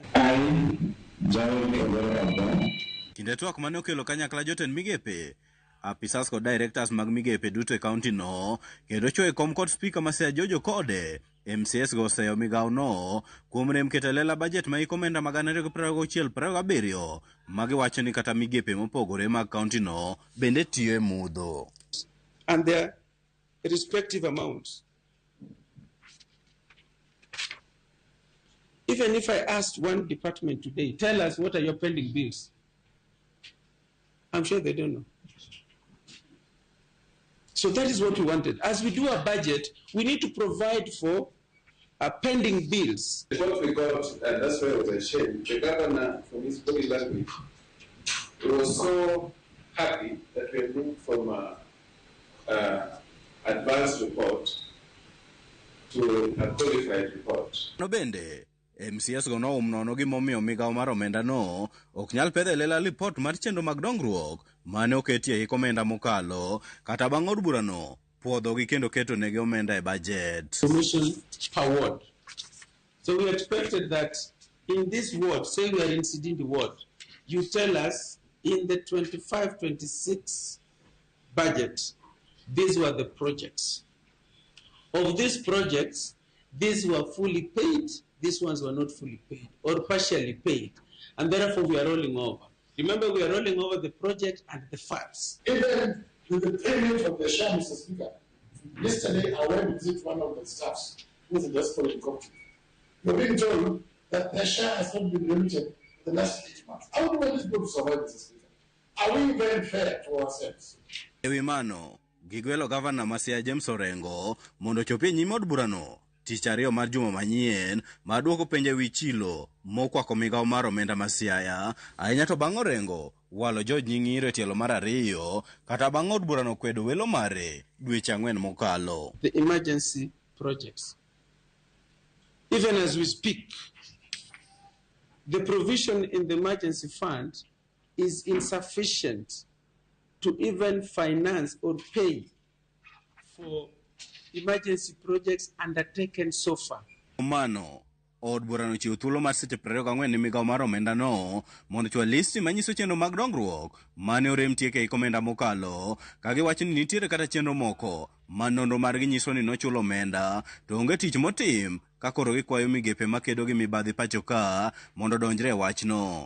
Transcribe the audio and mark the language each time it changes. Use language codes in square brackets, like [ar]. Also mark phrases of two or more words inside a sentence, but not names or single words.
[luo] Kinde twak mane okelo kanyakla jotend migepe, apisas kod directors mag migepe duto e kauntino kendo chwo e kom kod spika ma Siaya George Okode, MCS go oseo migaono kuom rem keto lela bajet ma ik omenda mag 2026-27 ma giwacho ni kata migepe mopogore mag kauntino bende tiyo e mudho. [en] And their respective amounts. Even if I asked one department today, tell us what are your pending bills, I'm sure they don't know. So that is what we wanted. As we do a budget, we need to provide for pending bills. What we got, and that's why it was a shame, the governor, from his body language, he was so happy that we had moved from advanced report to a qualified report. [luo] No bende, MCS go no nono gimomiyo migao mar omenda no ok nyal pedhe lela report mar chenro mag dongruok mane oketie ik omenda mokalo kata bang' od burano puodho gi kendo keto negi omenda e budget. [en] Commission per ward. So we expected that in this ward, say we are in Sidindi ward, you tell us in the 25-26 budget, these were the projects. Of these projects, these were fully paid, these ones were not fully paid or partially paid, and therefore we are rolling over. Remember, we are rolling over the project and the funds. Even with the payment of the share, Mr. Speaker, yesterday I went to visit one of the staffs who is just for the company. You're being told that the share has not been remitted in the last 8 months. How do we want this to survive, Mr. Speaker? Are we very fair to ourselves? [luo] Ewi mano, gigwelo Gavana ma Siaya James Orengo mondo chopi e nyime od burano tich ariyo mar juma manyien mar duoko penjo wi chilo mokwako migao mar omenda ma Siaya, ahinya to bang' Orengo walo George Nying'iro e tielo mar ariyo kata bang' od burano kwedo welo mare dweche 4 mokalo. [en] The emergency projects. Even as we speak, the provision in the emergency fund is insufficient to even finance or pay for emergency projects undertaken so far. [luo] Mano, od burano chiwo thuolo mar seche 24 ni migao mar omenda no mondo chwa listi manyiso chenro mag dongruok mane orem tieke ik omenda mokalo ka giwacho ni nitiere kata chenro moko ma nonro margi nyiso ni nochulo omenda to onge tich motim ka koro gikwayo migepe makedo gi mibadhi pacho ka mondo donjre e wachno.